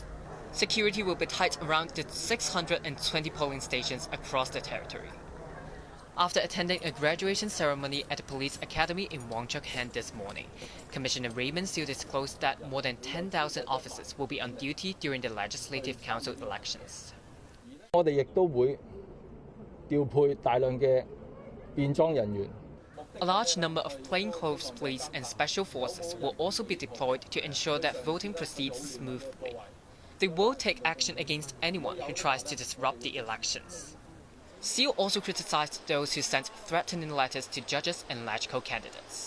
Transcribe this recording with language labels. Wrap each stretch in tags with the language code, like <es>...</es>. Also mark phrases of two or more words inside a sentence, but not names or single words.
<en>Security will be tight around the 620 polling stations across the territory. After attending a graduation ceremony at the police academy in Wong Chuk Hang this morning, Commissioner Raymond Siu disclosed that more than 10,000 officers will be on duty during the Legislative Council elections.</en> <yue>我哋亦都會調配大量嘅便裝人員。</yue> <en>A large number of plainclothes police and special forces will also be deployed to ensure that voting proceeds smoothly. They will take action against anyone who tries to disrupt the elections. Siu also criticized those who sent threatening letters to judges and LegCo candidates.</en>